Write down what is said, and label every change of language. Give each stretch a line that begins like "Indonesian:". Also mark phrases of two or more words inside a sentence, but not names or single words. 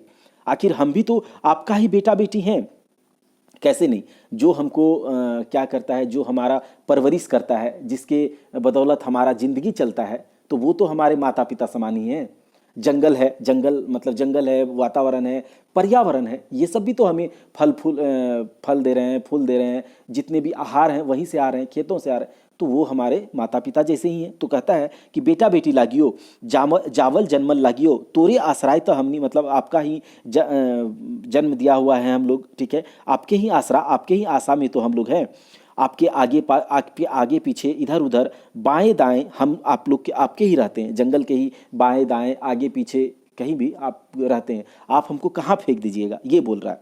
Hindi: आखिर हम भी तो आपका ही बेटा बेटी हैं, कैसे नहीं, जो हमको क्या करता है, जो हमारा परवरिश करता है, जिसके बदौलत हमारा ज़िंदगी चलता है, तो वो तो हमारे माता पिता समान ही हैं। जंगल है, जंगल मतलब जंगल है, वातावरण है, पर्यावरण है, ये सब भी तो हमें फल दे रहे हैं, फूल दे रहे हैं, जितने भी आहार हैं वहीं से आ रहे हैं, खेतों से आ रहे हैं, तो वो हमारे माता पिता जैसे ही हैं।
Sadri: तो कहता है कि बेटा बेटी लागियो, जावल जन्मल लागियो, तोरे आश्राय तो हमनी,
Hindi: मतलब आपका ही जन्म दिया हुआ है हम लोग, ठीक है, आपके ही आसरा, आपके ही आशा में तो हम लोग हैं, आपके आपके आगे पीछे इधर उधर बाएं दाएं हम आप लोग के आपके ही रहते हैं, जंगल के ही बाएं दाएं आगे पीछे कहीं भी आप रहते हैं, आप हमको कहाँ फेंक दीजिएगा, ये बोल रहा है।